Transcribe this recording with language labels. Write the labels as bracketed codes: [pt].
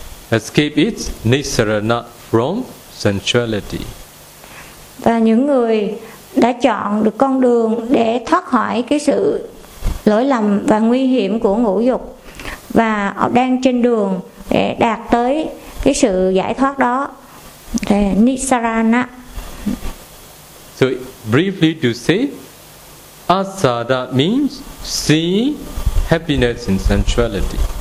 [en] Escape is nisarana from sensuality. [vi] Và những người đã chọn được con đường để thoát khỏi cái sự lỗi lầm và nguy hiểm của ngũ dục và họ đang trên đường để đạt tới cái sự giải thoát đó. [pi] Nisarana. [en] So briefly to say, asada means seeing happiness in sensuality.